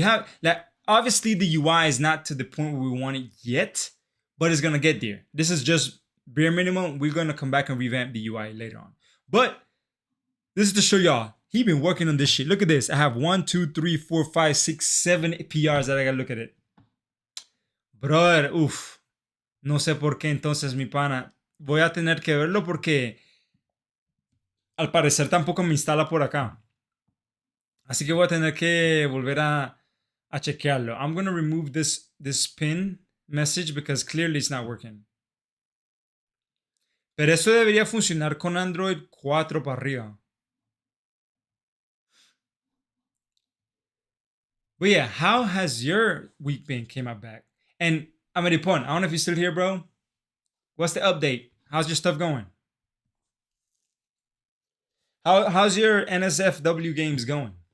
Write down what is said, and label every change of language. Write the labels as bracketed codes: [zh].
[en] We have like obviously the UI is not to the point where we want it yet, but it's gonna get there. This is just bare minimum. We're gonna come back and revamp the UI later on. But this is to show y'all. He been working on this shit. Look at this. I have 1, 2, 3, 4, 5, 6, 7 PRs that I gotta look at it. Brother, uff. [es] No sé por qué entonces, mi pana. Voy a tener que verlo porque al parecer tampoco me instala por acá. Así que voy a tener que volver a a chequearlo. [en] I'm gonna remove this pin message because clearly it's not working. [es] Pero eso debería funcionar con Android 4 para arriba. [en] But yeah, how has your week been? Came out back. And Ameripon, I don't know if you're still here, bro. What's the update? How's your stuff going? How's your NSFW games going?